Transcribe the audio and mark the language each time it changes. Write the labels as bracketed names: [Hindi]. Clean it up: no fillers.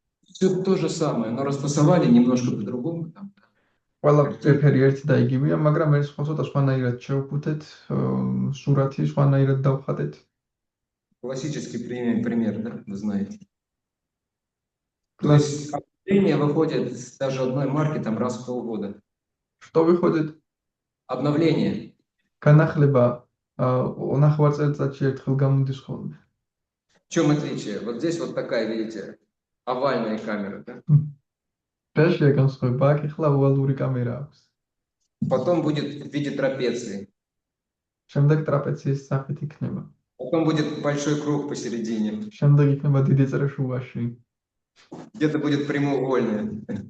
[Russian] Все то же самое, но расфасовали немножко по-другому. Там, [Georgian] ყველაფერი ერთი და იგივეა, მაგრამ ეს ცოტა სხვანაირად შევფუთეთ, სურათი სხვანაირად დავხატეთ. [Russian] классический пример, да, вы знаете. То есть обновление выходит даже одной марки там раз в полгода. Что выходит? Обновление. [Georgian] განახლება 9 წელიწადში ერთხელ გამოდის ხოლმე. [Russian] В чем отличие? Вот здесь вот такая, видите, овальная камера, да? [Georgian] Рашия განსხვავება, აქ ახლა ოვალური კამერა აქვს. [Russian] Потом будет в виде трапеции. [Georgian] შემდეგ ტრაპეციის სახით იქნება. [Russian] Потом будет большой круг посередине. [Georgian] შემდეგ იქნება დიდი წრე შუაში. [Russian] Где-то будет прямоугольная.